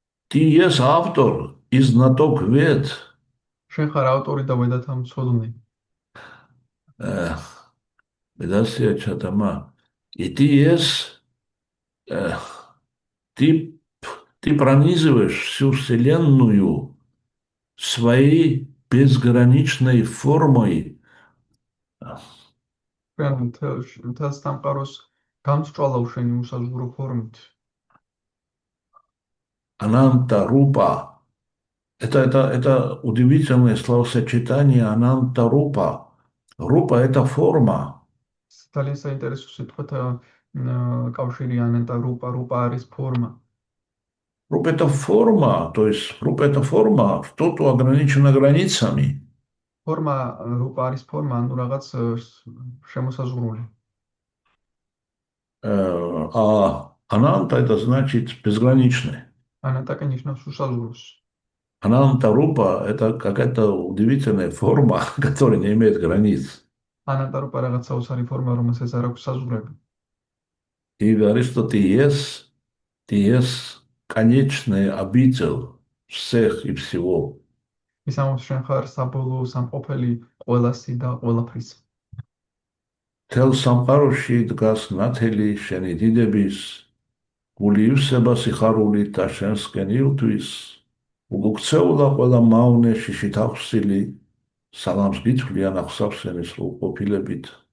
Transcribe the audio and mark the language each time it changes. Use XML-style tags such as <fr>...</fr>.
<ru>Ты есть автор и знаток вед.</ru> <ka>შენ ხარ ავტორი და ვედათა მცოდნე.</ka> <sa>Ведасия Чатама.</sa> <ru>И ты есть, ты пронизываешь всю Вселенную своей безграничной формой.</ru> <ka>შენ მთელს სამყაროს გამსჭვალავ შენი უსაზღვრო ფორმით.</ka> <ru>Ананта Рупа. Это удивительное словосочетание Ананта Рупа. Рупа – это форма.</ru> <ka>ძალიან საინტერესო სიტყვათა კავშირი ანანტა რუპა. რუპა არის форма.</ka> <ru>Рупа – это форма, то есть рупа – это форма, что-то ограничено границами.</ru> <ka>форма რუპა არის форма, ანუ რაღაც შემოსაზღვრული.</ka> <ru>А Ананта – это значит безграничный.</ru> <ka>ანანტაკი ნიშნავს უსაზღვროს.</ka> <ru>Ананта Рупа – это какая-то удивительная форма, которая не имеет границ.</ru> <ka>ანანტა რუპა რაღაც საოცარი ფორმა, რომელსაც არ აქვს საზღვრები.</ka> <ru>И говорит, что ты есть конечный обитель всех и всего.</ru> <ka>ის ამბობს შენ ხარ საბოლოო სამყოფელი ყველასი და ყველაფრის. Თელ სამყაროში დგას ნათელი შენი დიდების, გული ივსება სიხარულით და შენსკენ ირთვის, უგუქცეულა ყველა მავნე შიშით ახსილი, სალამს გითვლიან ახსავსენის სრულყოფილებით.</ka>